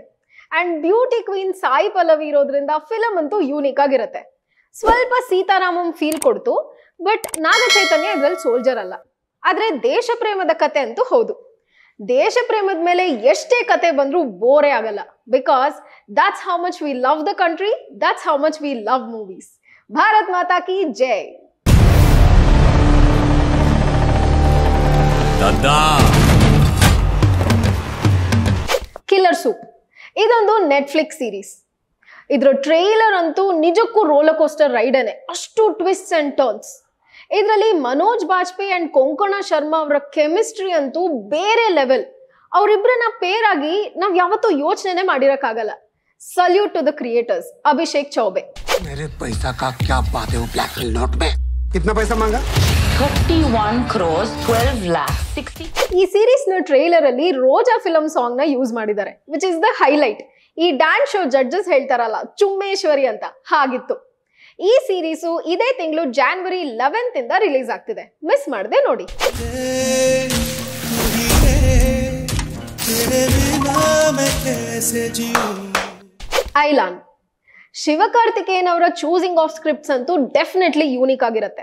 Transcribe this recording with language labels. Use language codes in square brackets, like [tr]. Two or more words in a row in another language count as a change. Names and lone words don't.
[kn] ಅಂಡ್ [en] beauty queen [kn] ಸಾಯಿ ಪಲ್ಲವಿ ಇರೋದ್ರಿಂದ ಫಿಲಮ್ ಅಂತೂ ಯೂನಿಕ್ ಆಗಿರುತ್ತೆ. ಸ್ವಲ್ಪ ಸೀತಾರಾಮಂ ಫೀಲ್ ಕೊಡ್ತು, ಬಟ್ ನಾಗ ಚೈತನ್ಯ ಇದ್ರಲ್ಲಿ ಸೋಲ್ಜರ್ ಅಲ್ಲ. ಆದ್ರೆ ದೇಶ ಪ್ರೇಮದ ಕತೆ ಅಂತೂ ಹೌದು. ದೇಶ ಪ್ರೇಮದ ಮೇಲೆ ಎಷ್ಟೇ ಕತೆ ಬಂದ್ರೂ ಬೋರೇ ಆಗಲ್ಲ. ಬಿಕಾಸ್ [en] that's how much we love the country, that's how much we love movies. [hi] भारत माता की जय. [kn] ಕಿಲ್ಲರ್ ಸೂಪ್ ಇದೊಂದು ನೆಟ್ಫ್ಲಿಕ್ಸ್ ಸೀರೀಸ್. ಇದ್ರ ಟ್ರೈಲರ್ ಅಂತೂ ನಿಜಕ್ಕೂ [en] roller coaster [kn] ರೈಡನೆ, ಅಷ್ಟು [en] twist and turns. [kn] ಇದರಲ್ಲಿ ಮನೋಜ್ ಬಾಜ್ಪೇಯಿ ಅಂಡ್ ಕೊಂಕಣ ಶರ್ಮಾ ಅವರ ಕೆಮಿಸ್ಟ್ರಿ ಅಂತೂ ಬೇರೆ ಲೆವೆಲ್. ಅವರಿಬ್ಬರನ್ನ ಪೇರ್ ಆಗಿ ನಾವ್ ಯಾವತ್ತೂ ಯೋಚನೆ ಮಾಡಿರಕ್ಕಾಗಲ್ಲ. [en] salute to the creators, [kn] ಅಭಿಷೇಕ್ ಚೌಬೆ. [hi] मेरे पैसा का क्या बात है वो ब्लैक नोट में कितना पैसा मांगा? 31 crores 12 lakhs 60. [kn] ಈ ಸೀರೀಸ್ ನ ಟ್ರೈಲರ್ ಅಲ್ಲಿ ರೋಜಾ ಫಿಲಮ್ ಸಾಂಗ್ ನ ಯೂಸ್ ಮಾಡಿದ್ದಾರೆ, [en] which is the highlight. [kn] ಈ ಡ್ಯಾನ್ಸ್ ಶೋ ಜಡ್ಜಸ್ ಹೇಳ್ತಾರಲ್ಲ ಚುಮ್ಮೇಶ್ವರಿ ಅಂತ, ಹಾಗಿತ್ತು. ಈ ಸೀರೀಸು ಇದೇ ತಿಂಗಳು January 11th ಇಂದ ರಿಲೀಸ್ ಆಗ್ತಿದೆ. ಮಿಸ್ ಮಾಡದೆ ನೋಡಿ. ಐಲಾನ್ ಶಿವಕಾರ್ತಿಕೇಯನ್ ಅವರ [en] choosing of scripts [kn] ಅಂತೂ ಡೆಫಿನೆಟ್ಲಿ ಯೂನಿಕ್ ಆಗಿರುತ್ತೆ.